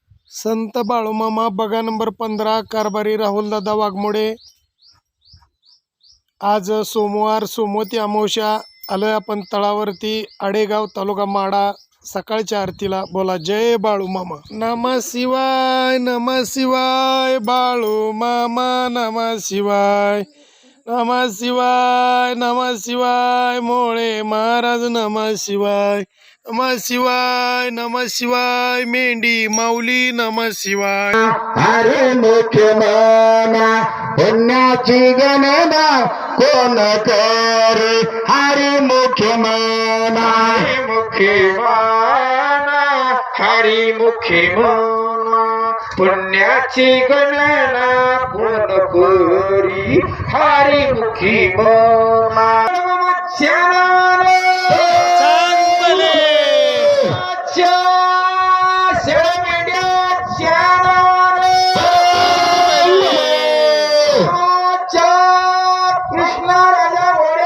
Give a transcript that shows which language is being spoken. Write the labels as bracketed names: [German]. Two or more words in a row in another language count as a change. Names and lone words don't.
[Marathi] संत बाळूमामा बघा नंबर 15 कारभारी राहुलदादा वाघमोडे। आज सोमवार सोमवती अमावस्या आलोय आपण तळावरती आडेगाव तालुका माडा सकाळच्या आरतीला। बोला जय बाळूमामा। [Sanskrit] नमः शिवाय नमः शिवाय बाळूमामा नमः शिवाय नमः शिवाय नमः शिवाय मोळे महाराज नमः शिवाय नमः शिवाय नमः शिवाय [Marathi] मेंढी माऊली [Sanskrit] नमः शिवाय। [Marathi] हरे मुख्य मना पुण्याची गणना कोण करे हरे मुख्य मना हरी मुखी मना पुण्याची गणना कोण करी हरी मुखी मना। कृष्णा राजा